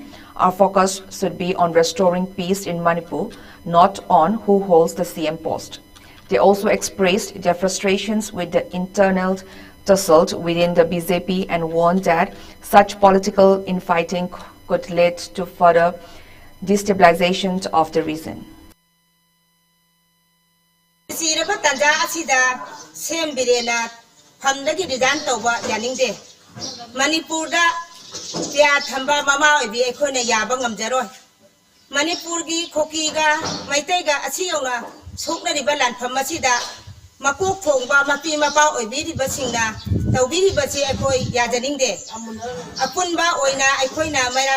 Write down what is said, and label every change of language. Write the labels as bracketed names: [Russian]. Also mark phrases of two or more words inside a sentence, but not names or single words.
[English] Our focus should be on restoring peace in Manipur, not on who holds the CM post." They also expressed their frustrations with the internal tussle within the BJP and warned that such political infighting could lead to further destabilization of the region. [Manipuri] Manipur gi Koki ga Maitai ga asiona sukna di balan pamasida makuk thongba mapi mapa oibiri basingna tawbiri basi akoi yajaning de apunba oina akoi na maira